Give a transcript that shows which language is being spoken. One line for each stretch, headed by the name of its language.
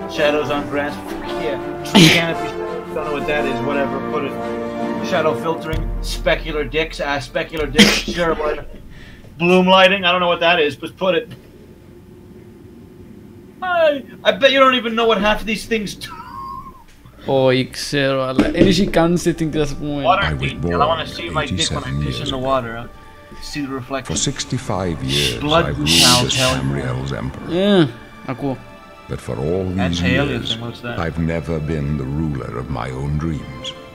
English: Shadows on grass, yeah. Canopy, don't know what that is. Whatever, put it. Shadow filtering, specular dicks, sure. Whatever. Bloom lighting, I don't know what that is, but put it. I bet you don't even know what half of these things do.
Greek: Όχι ξέρω, αλλά έχει καν setting να πούμε.
English: Water detail, I want to see my dick when I piss in the water. See the reflection. For 65 years, Blood I've ruled as hell. Tamriel's emperor.
Greek: Ακούω.
English: But for all these years, I've never been the ruler of my own dreams.